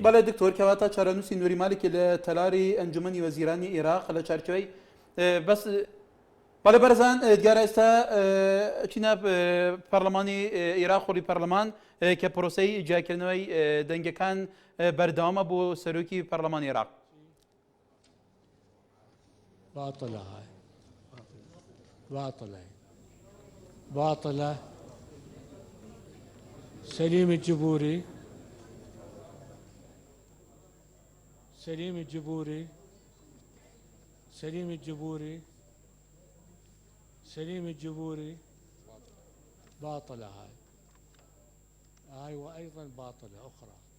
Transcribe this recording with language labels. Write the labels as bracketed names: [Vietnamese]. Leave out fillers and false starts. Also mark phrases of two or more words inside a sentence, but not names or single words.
[Central Kurdish] بەڵێ دکتۆر کەواتە چارەنووسی نووری مالکی لە تەلاری ئەنجومەنی وەزیرانی عێراق لە چارچوەی بەس بەڵێ بەرزان دیارە ئێستا چینە پەرلەمانی عێراق خۆری پەرلەمان کە پرۆسەی جیاکردنەوەی دەنگەکان بەردەوامە بۆ سەرۆکی پەرلەمانی عێراق [Arabic] باطلة هاي باطلة سليم الجبوري باطلة هاي وأيضا باطلة أخرى